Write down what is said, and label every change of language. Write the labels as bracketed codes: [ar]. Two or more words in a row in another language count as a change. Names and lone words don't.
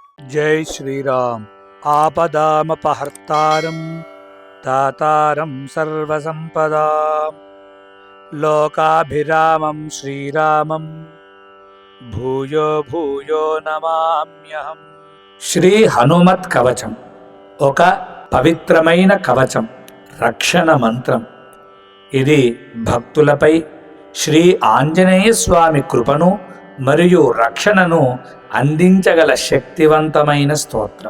[sa] जय श्रीराम। आपदामपहर्तारं दातारं सर्वसंपदां लोकाभिरामं श्रीरामं भूयो भूयो नमाम्यहं। [te] శ్రీ హనుమత్ కవచం ఒక పవిత్రమైన కవచం, రక్షణ మంత్రం. ఇది భక్తులపై శ్రీ ఆంజనేయ స్వామి కృపను మరియు రక్షణను అందించగల శక్తివంతమైన స్తోత్రం.